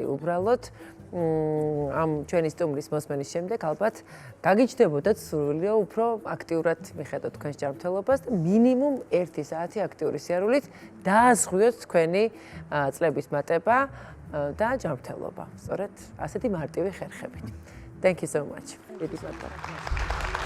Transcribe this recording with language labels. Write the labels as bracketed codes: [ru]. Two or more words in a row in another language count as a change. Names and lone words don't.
[ka] უბრალოდ ამ ჩვენი სტუმრის მოსმენის შემდეგ ალბათ გაგიჩნდებოდათ სრულიო უფრო აქტიურად მიხედოთ თქვენს ჯანმრთელობას და მინიმუმ 1 საათი აქტიური სიარულით დააზღვიოთ თქვენი წლების მატება და ჯანმრთელობა. სწორედ ასეთი მარტივი ხერხებით. [en] Thank you so much. [ka] დიდი მადლობა.